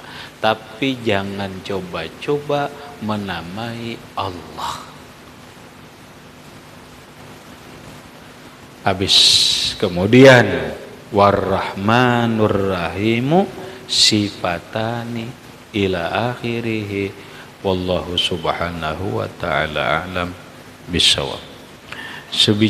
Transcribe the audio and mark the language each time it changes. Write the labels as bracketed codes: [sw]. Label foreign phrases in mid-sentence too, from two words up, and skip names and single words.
[id] Tapi jangan coba-coba menamai Allah. Habis kemudian [ar] والرحمن الرحيم صفتان إلى آخره والله سبحانه وتعالى أعلم بالصواب.